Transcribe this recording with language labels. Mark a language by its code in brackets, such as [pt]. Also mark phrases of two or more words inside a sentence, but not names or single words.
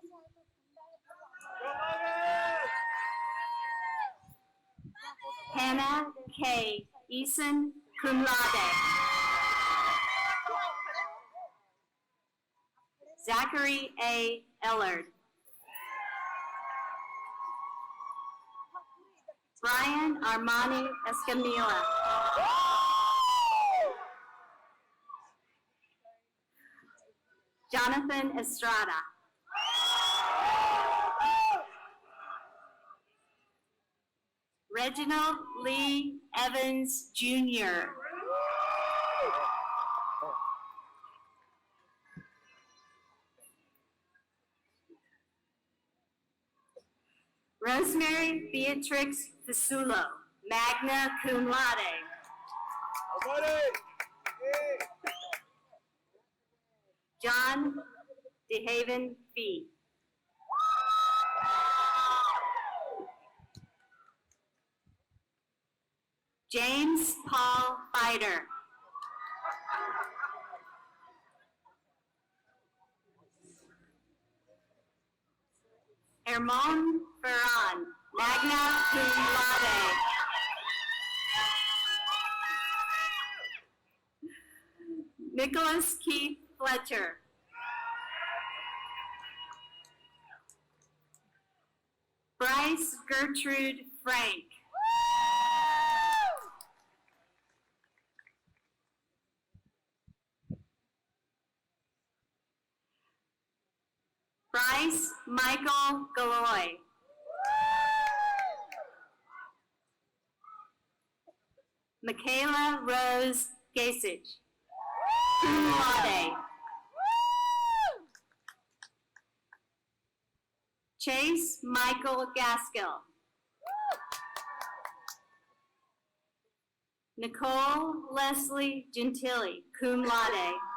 [en] Hannah K. Eason, [la] cum laude. [en] Zachary A. Ellard. Brian Armani Escamilla. Jonathan Estrada. Reginald Lee Evans, Jr. Rosemary Beatrix Fasulo, [la] magna cum laude. [en] John DeHaven Fee. James Paul Fider. Hermon Ferran, [la] magna cum laude. [en] Nicholas Keith Fletcher. Bryce Gertrude Frank. Bryce Michael Galoy. Michaela Rose Gasich, [la] cum laude. [en] Chase Michael Gaskill. Nicole Leslie Gentili, [la] cum laude.